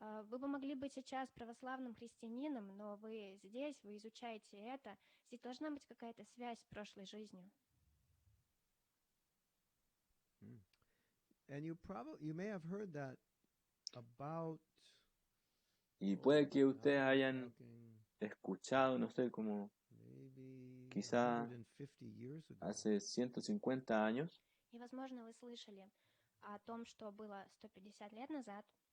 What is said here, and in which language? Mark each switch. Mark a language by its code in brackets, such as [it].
[ru] Вы бы могли быть сейчас православным христианином, но вы здесь, вы изучаете это. Здесь должна быть какая-то связь с прошлой жизнью. [en] And you may have heard that about. [es] Y puede que ustedes hayan escuchado, no sé, como quizá hace 150 años. [ru] И, возможно, вы слышали о том, что было 150 лет назад.